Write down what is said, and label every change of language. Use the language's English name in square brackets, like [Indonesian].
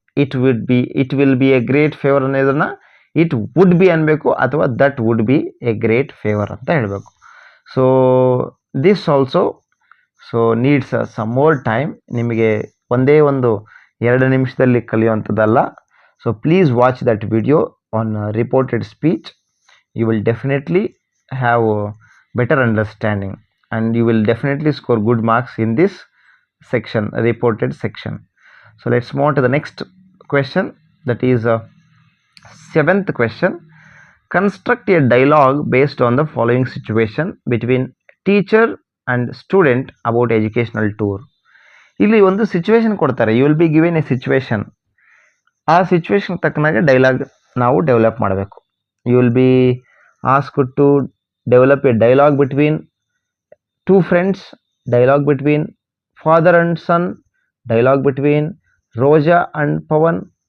[English] it will be a great favour ಅನ್ನೋದನ್ನು it would be [Kannada] ಅನ್ಬೇಕು ಅಥವಾ [English] that would be a great favour [Kannada] ಅಂತ ಹೇಳಬೇಕು. [English] So this also needs some more time. [Kannada] ನಿಮಗೆ ಒಂದೇ ಒಂದು 2 ನಿಮಿಷದಲ್ಲಿ ಕಲಿಯುವಂಥದ್ದಲ್ಲ. [English] So please watch that video on reported speech. You will definitely have better understanding and you will definitely score good marks in this section, reported section. So let's move on to the next question, that is 7th question. Construct a dialogue based on the following situation between teacher and student about educational tour. [Kannada] ಇಲ್ಲಿ ಒಂದು situation ಕೊಡ್ತಾರೆ, [English] You will be given a situation. [Kannada] ಆ situation ತಕ್ಕನಾಗೆ dialogue ನಾವು develop ಮಾಡಬೇಕು. [English] You will be asked to develop a dialogue between 2 friends, dialogue between father and son, dialogue between Roja and Pavan.